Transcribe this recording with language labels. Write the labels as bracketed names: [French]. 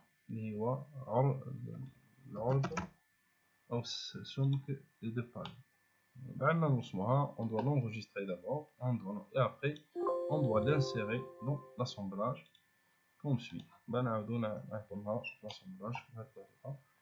[Arabic] اللي هو العرض أو السمك [French] des deux pales. [Arabic] بعد ما نرسموها, [French] on doit l'enregistrer d'abord, et après on doit l'insérer dans l'assemblage comme suit. [Arabic] نعاودو نعملوها l'assemblage بهذه الطريقة.